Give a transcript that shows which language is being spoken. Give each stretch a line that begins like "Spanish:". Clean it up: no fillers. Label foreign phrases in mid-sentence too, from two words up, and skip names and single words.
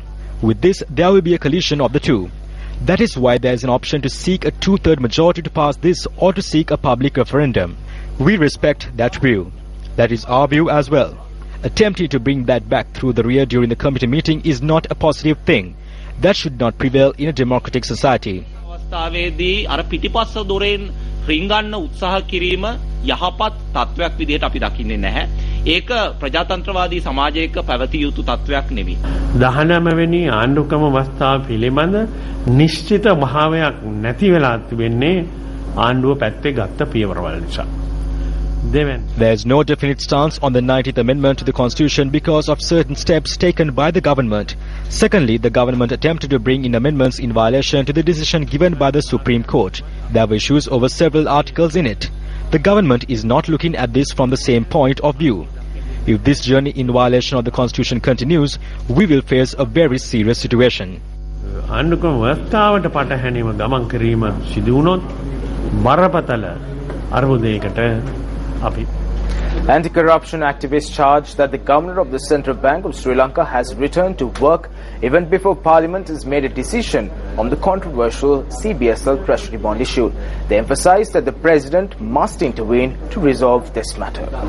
English: With this, there will be a collision of the two. That is why there is an option to seek a two-third majority to pass this or to seek a public referendum. We respect that view. That is our view as well. Attempting to bring that back through the rear during the committee meeting is not a positive thing. That should not prevail in a democratic society.
Sinhala: රිංගන්න උත්සාහ කිරීම යහපත් තත්වයක් විදිහට අපි දකින්නේ නැහැ. ඒක ප්‍රජාතන්ත්‍රවාදී සමාජයක පැවතිය යුතු තත්වයක් නෙවෙයි. 19 වෙනි ආණ්ඩුක්‍රම අවස්ථාව පිළිබඳ නිශ්චිත භාවයක් නැති වෙලා තිබෙන්නේ ආණ්ඩුව පැත්තේ ගත්ත පියවරවල නිසා.
English: There is no definite stance on the 19th Amendment to the Constitution because of certain steps taken by the government. Secondly, the government attempted to bring in amendments in violation to the decision given by the Supreme Court. There were issues over several articles in it. The government is not looking at this from the same point of view. If this journey in violation of the Constitution continues, we will face a very serious situation.
Sinhala: ආණ්ඩුක්‍රම ව්‍යවස්ථාවට පටහැනිව ගමන් කිරීම සිදු වුණොත් බරපතල අර්බුදයකට
English: Anti-corruption activists charge that the Governor of the Central Bank of Sri Lanka has returned to work even before Parliament has made a decision on the controversial CBSL Treasury bond issue. They emphasize that the President must intervene to resolve this matter.